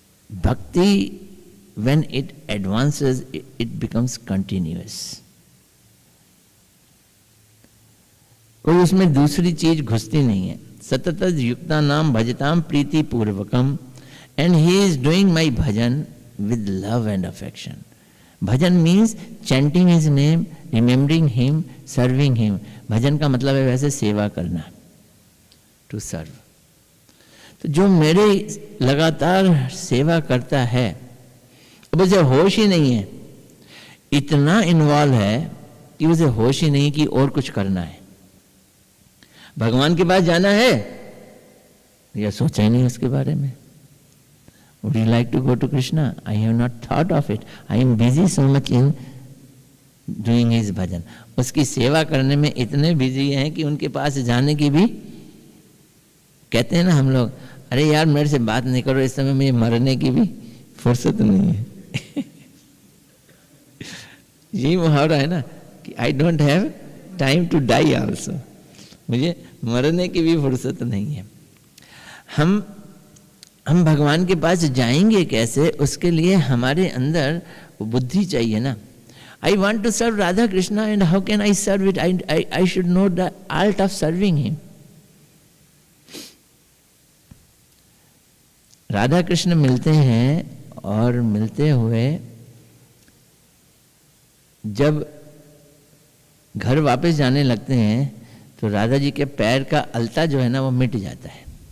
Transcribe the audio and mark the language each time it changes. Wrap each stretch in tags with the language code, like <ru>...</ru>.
<en>Bhakti when it advances, it becomes continuous.</en> <hi>कोई उसमें दूसरी चीज घुसती नहीं है।</hi> <sa>सतत युक्ता नाम भजताम प्रीति पूर्वकम,</sa> <en>and he is doing my bhajan with love and affection. Bhajan means chanting his name, remembering him, serving him.</en> <hi>भजन का मतलब है वैसे सेवा करना,</hi> <en>to serve.</en> <hi>तो जो मेरे लगातार सेवा करता है, अब उसे होश ही नहीं है, इतना इन्वॉल्व है कि उसे होश ही नहीं कि और कुछ करना है। भगवान के पास जाना है या सोचा ही नहीं उसके बारे में।</hi> <en>Would you like to go to Krishna? I have not thought of it. I am busy so much in doing his bhajan,</en> <hi>उसकी सेवा करने में इतने बिजी हैं कि उनके पास जाने की भी, कहते हैं ना हम लोग, अरे यार मेरे से बात नहीं करो, इस समय मुझे मरने की भी फुर्सत नहीं है। यही मुहावरा है ना कि</hi> <en>I don't have time to die also,</en> <hi>मुझे मरने की भी फुर्सत नहीं है। हम भगवान के पास जाएंगे कैसे, उसके लिए हमारे अंदर बुद्धि चाहिए ना।</hi> <en>I want to serve Radha Krishna and how can I serve it? I should know the art of serving him.</en> <hi>Radha Krishna मिलते हैं और मिलते हुए जब घर वापस जाने लगते हैं तो राधा जी के पैर का अलता जो है ना वो मिट जाता है।</hi>